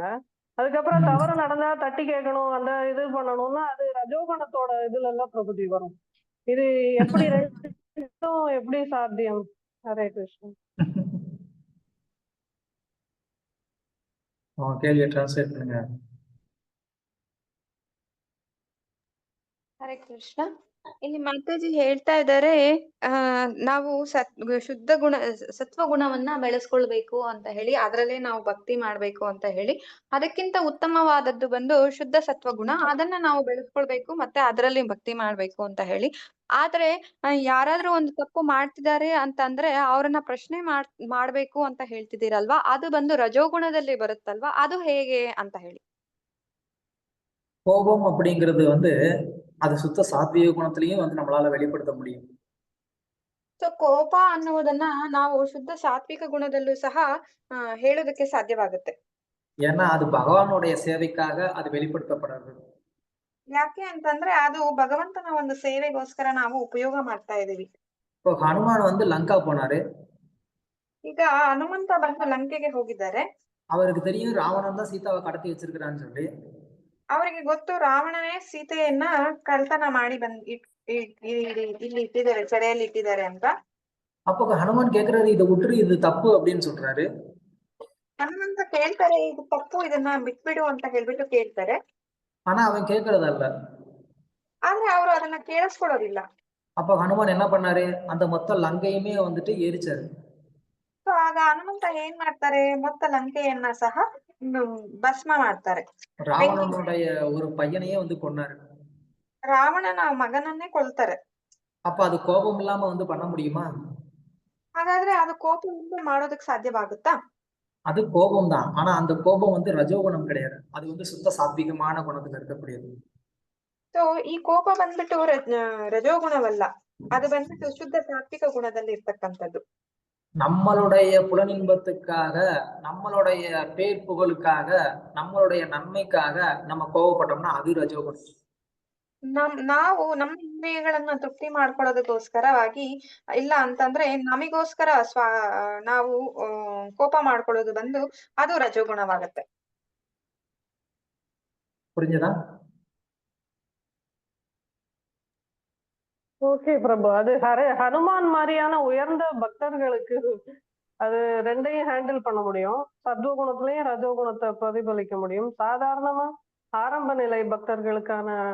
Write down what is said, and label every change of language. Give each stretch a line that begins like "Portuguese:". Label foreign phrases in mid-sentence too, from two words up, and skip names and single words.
Tamil: அதுக்கப்புறம் தவறு நடந்தா தட்டி கேட்கணும், அந்த இது பண்ணணும்னா அது ரஜோகுணத்தோட இதுல எல்லாம் பிரபுதி வரும். இது எப்படி ரெண்டும் எப்படி சாத்தியம்? ஹரே கிருஷ்ணா. கேள்வியை டிரான்ஸ்லேட் பண்ணுங்க.
Kannada: ಹರೇ ಕೃಷ್ಣ. ಇಲ್ಲಿ ಮಾತಾಜಿ ಹೇಳ್ತಾ ಇದ್ದಾರೆ, ನಾವು ಶುದ್ಧ ಗುಣ ಸತ್ವ ಗುಣವನ್ನ ಬೆಳೆಸ್ಕೊಳ್ಬೇಕು ಅಂತ ಹೇಳಿ, ಅದರಲ್ಲೇ ನಾವು ಭಕ್ತಿ ಮಾಡ್ಬೇಕು ಅಂತ ಹೇಳಿ. ಅದಕ್ಕಿಂತ ಉತ್ತಮವಾದದ್ದು ಬಂದು ಶುದ್ಧ ಸತ್ವ ಗುಣ, ಅದನ್ನ ನಾವು ಬೆಳೆಸ್ಕೊಳ್ಬೇಕು ಮತ್ತೆ ಅದರಲ್ಲಿ ಭಕ್ತಿ ಮಾಡ್ಬೇಕು ಅಂತ ಹೇಳಿ. ಆದ್ರೆ ಯಾರಾದ್ರೂ ಒಂದು ತಪ್ಪು ಮಾಡ್ತಿದ್ದಾರೆ ಅಂತಂದ್ರೆ ಅವ್ರನ್ನ ಪ್ರಶ್ನೆ ಮಾಡ್ಬೇಕು ಅಂತ ಹೇಳ್ತಿದ್ದೀರಲ್ವಾ, ಅದು ಬಂದು ರಜೋಗುಣದಲ್ಲಿ ಬರುತ್ತಲ್ವಾ, ಅದು ಹೇಗೆ ಅಂತ ಹೇಳಿ.
Tamil: கோபம் அப்படிங்கிறது வந்து அது சுத்த சாத்வீக குணத்திலையும் வந்து நம்மளால வெளிப்படுத்த முடியும்.
Kannada: ಸೊ ಕೋಪ ಅನ್ನುವುದನ್ನ ನಾವು ಶುದ್ಧ ಸಾತ್ವಿಕ ಗುಣದಲ್ಲೂ ಸಹ ಹೇಳೋದಕ್ಕೆ ಸಾಧ್ಯವಾಗುತ್ತೆ.
Tamil: ஏன்னா அது பகவானுடைய சேவைக்காக அது வெளிப்படுத்தப்படுறது.
Kannada: ಯಾಕೆ ಅಂತಂದ್ರೆ ಅದು ಭಗವಂತನ ಒಂದು ಸೇವೆಗೋಸ್ಕರ ನಾವು ಉಪಯೋಗ ಮಾಡ್ತಾ ಇದೀವಿ.
Tamil: இப்போ ஹனுமான் வந்து லங்கா போனாரு.
Kannada: ಈಗ ಹನುಮಂತ ಬಂದು ಲಂಕೆಗೆ ಹೋಗಿದ್ದಾರೆ.
Tamil: அவருக்கு தெரியும் ராவணன் தான் சீதாவை கடத்தி வச்சிருக்கிறான்னு சொல்லி.
Kannada: ಅವರಿಗೆ ಗೊತ್ತು ರಾವಣನೇ ಸೀತೆಯನ್ನ ಕಳ್ತನ ಮಾಡಿ ಇಲ್ಲಿ ಇಟ್ಟಿದ್ದಾರೆ, ಸೆರೆಯಲ್ಲಿ ಇಟ್ಟಿದ್ದಾರೆ ಅಂತ.
Tamil: அப்போ ஹனுமான் கேக்குறாரு, இதை விட்டுரு, இது தப்பு அப்படின்னு சொல்றாரு.
Kannada: ಹನುಮಂತ ಕೇಳ್ತಾರೆ, ಇದು ತಪ್ಪು, ಇದನ್ನ ಬಿಟ್ಬಿಡು ಅಂತ ಹೇಳ್ಬಿಟ್ಟು ಕೇಳ್ತಾರೆ.
Tamil: ஆனா அவன் கேக்குறதல்ல.
Kannada: ಆದ್ರೆ ಅವರು ಅದನ್ನ ಕೇಳಿಸ್ಕೊಳ್ಳೋದಿಲ್ಲ.
Tamil: அப்ப ஹனுமான் என்ன பண்ணாரு? அந்த மொத்த லங்கையுமே வந்துட்டு எரிச்சாரு.
Kannada: ಸೊ ಆಗ ಹನುಮಂತ ಏನ್ ಮಾಡ್ತಾರೆ, ಮೊತ್ತ ಲಂಕೆಯನ್ನ ಸಹ ಭಸ್ಮ ಮಾಡ್ತಾರೆ.
Tamil: ராவணனுடைய ஒரு பையனையே வந்து கொன்னாரு.
Kannada: ರಾವಣನ ಮಗನನ್ನೇ ಕೊಲ್ತಾರೆ.
Tamil: அப்ப அது கோபம் இல்லாம வந்து பண்ண முடியுமா?
Kannada: ಹಾಗಾದ್ರೆ ಅದು ಕೋಪದಿಂದ ಮಾಡೋದಕ್ಕೆ ಸಾಧ್ಯವಾಗುತ್ತಾ?
Tamil: அது கோபம் தான். ஆனா அந்த கோபம் வந்து ரஜோகுணம் கிடையாது. அது வந்து சுத்த சாத்விகமான குணத்துல இருக்கக்கூடியது.
Kannada: ಸೊ ಈ ಕೋಪ ಬಂದ್ಬಿಟ್ಟು ರಜೋಗುಣವಲ್ಲ, ಅದು ಬಂದ್ಬಿಟ್ಟು ಶುದ್ಧ ಸಾತ್ವಿಕ ಗುಣದಲ್ಲಿ ಇರ್ತಕ್ಕಂಥದ್ದು.
Tamil: நம்மளுடைய புலனின்பத்துக்காக, நம்மளுடைய பேர் புகழுக்காக, நம்மளுடைய நன்மைக்காக நம்ம கோவப்பட்டோம்னா அது ரஜோகுணம்.
Kannada: ನಾವು ನಮ್ಮ ಇಂದ್ರಿಯಗಳನ್ನ ತೃಪ್ತಿ ಮಾಡ್ಕೊಳ್ಳೋದಕ್ಕೋಸ್ಕರವಾಗಿ ಇಲ್ಲ ಅಂತಂದ್ರೆ ನಮಿಗೋಸ್ಕರ ನಾವು ಕೋಪ ಮಾಡ್ಕೊಳ್ಳೋದು ಬಂದು ಅದು ರಜೋಗುಣವಾಗತ್ತೆ.
Tamil: புரிஞ்சதா? ஓகே பிரபு. அது ஹனுமான் மாதிரியான உயர்ந்த பக்தர்களுக்கு அது ரெண்டையும் ஹேண்டில் பண்ண முடியும். சத்வகுணத்திலையும் ரஜோகுணத்தை பிரதிபலிக்க முடியும். சாதாரணமா ஆரம்ப நிலை பக்தர்களுக்கான